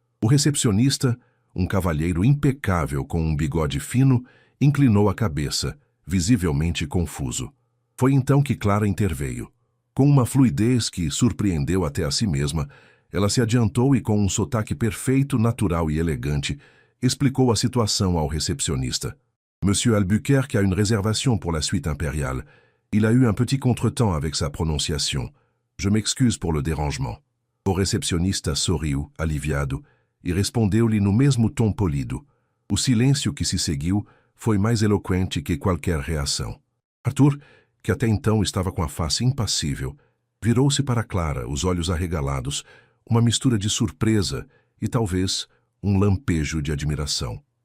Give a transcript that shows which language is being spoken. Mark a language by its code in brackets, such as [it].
[pt] O recepcionista, um cavalheiro impecável com um bigode fino, inclinou a cabeça, visivelmente confuso. Foi então que Clara interveio. Com uma fluidez que surpreendeu até a si mesma, ela se adiantou e, com um sotaque perfeito, natural e elegante, explicou a situação ao recepcionista. [fr] Monsieur Albuquerque a une réservation pour la suite impériale. Il a eu un petit contretemps avec sa prononciation. Je m'excuse pour le dérangement. [pt] O recepcionista sorriu, aliviado, e respondeu-lhe no mesmo tom polido. O silêncio que se seguiu foi mais eloquente que qualquer reação. Arthur, que até então estava com a face impassível, virou-se para Clara, os olhos arregalados, uma mistura de surpresa e, talvez, um lampejo de admiração.